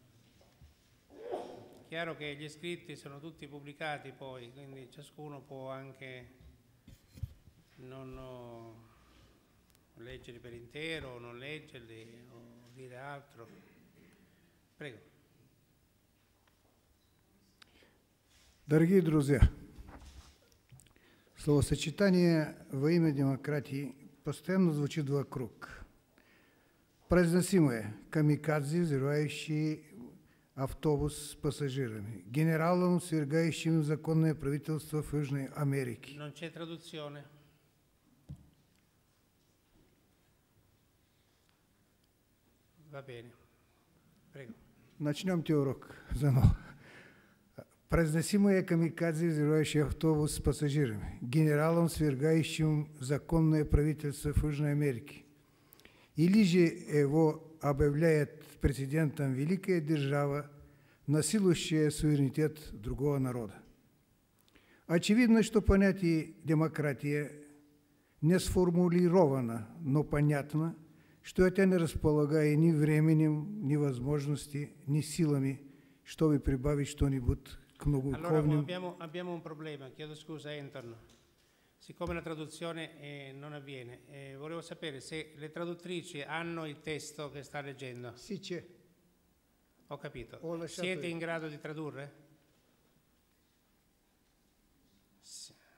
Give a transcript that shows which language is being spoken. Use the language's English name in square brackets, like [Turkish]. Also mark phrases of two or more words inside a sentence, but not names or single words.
[Italian] Chiaro che gli scritti sono tutti pubblicati poi, quindi ciascuno può anche non leggerli per intero, o non leggerli, o dire altro. Prego. [Russian] Дорогие друзья, словосочетание «во имя демократии» постоянно звучит вокруг. Произносимое «камикадзе, взрывающий автобус с пассажирами», «генералом, свергающим законное правительство в Южной Америке». [Italian] Non c'è traduzione. Va bene. Prego. [Russian] Начнемте урок заново. Произносимое камикадзе, взрывающий автобус с пассажирами, генералом, свергающим законное правительство в Южной Америке. Или же его объявляет президентом великая держава, насилующая суверенитет другого народа. Очевидно, что понятие «демократия» не сформулировано, но понятно, что это не располагает ни временем, ни возможностями, ни силами, чтобы прибавить что-нибудь к многоуровневым. [Italian] Allora abbiamo un problema, chiedo scusa Anton, siccome la traduzione non avviene, volevo sapere se le traduttrici hanno il testo che sta leggendo. Sì, c'è. Ho capito. Ho lasciato Siete io. in grado di tradurre? Sì.